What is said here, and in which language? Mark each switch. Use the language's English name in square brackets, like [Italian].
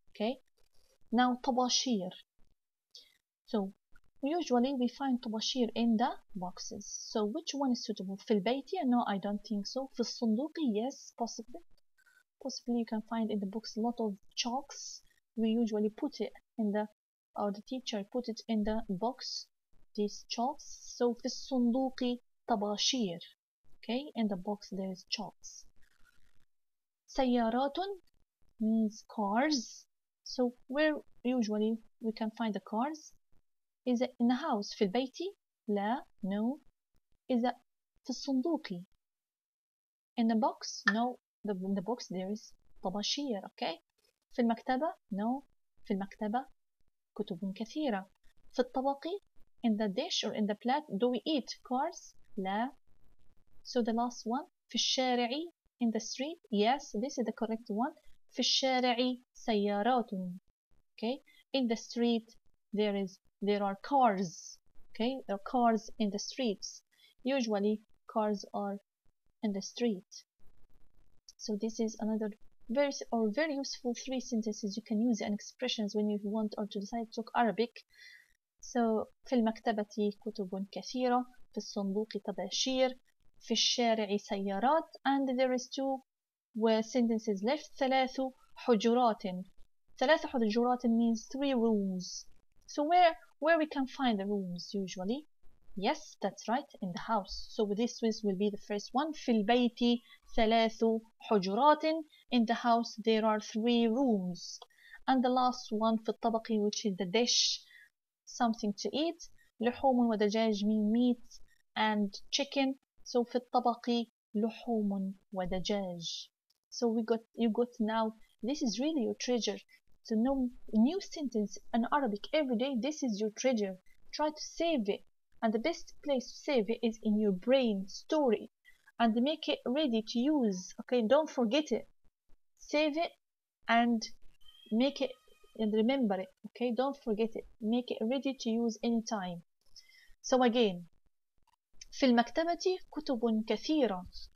[English] Okay, now طباشير. So usually we find طباشير in the boxes. So which one is suitable? في البيت? No, I don't think so. [Arabic] في الصندوق? [English] Yes, possibly. Possibly you can find in the books a lot of chalks. We usually put it in the, or the teacher put it in the box, these chalks. [Arabic] So في الصندوق طباشير. [English] Okay, in the box there is chalks. سيارات means cars. So where usually we can find the cars? Is it in the house? في البيت? لا, no. Is it في الصندوق? In the box? No. In the box there is طباشير. [Arabic] Okay. في المكتبة? No. في المكتبة كتب كثيرة. في الطبق? [English] In the dish or in the plate? Do we eat cars? لا. So the last one. في الشارع? In the street? Yes, this is the correct one. [Arabic] في الشارع سيارات. Okay. [English] In the street there are cars. Okay, there are cars in the streets. Usually cars are in the street. So this is another very useful 3 sentences you can use and expressions when you want or to decide to talk Arabic. So [Arabic] في المكتبة كتب كثيرة. في الصندوق طباشير. في الشارع سيارات. [English] And there is 2 sentences left. [Arabic] ثلاث حجرات. [English] ثلاث حجرات means 3 rooms. So where we can find the rooms usually? Yes, that's right, in the house. So this will be the first one. [Arabic] في البيت ثلاث حجرات. [English] In the house there are 3 rooms. And the last one في الطبق, which is the dish, something to eat. لحوم ودجاج mean meat and chicken. [Arabic] So في الطبق لحوم ودجاج. [English] So you got now, this is really your treasure. To know new sentence in Arabic every day, this is your treasure. Try to save it. And the best place to save it is in your brain. Store it and make it ready to use. Okay, don't forget it. Save it and make it and remember it. Okay, don't forget it. Make it ready to use anytime. [Arabic] So again, في المكتبة كتب كثيرة.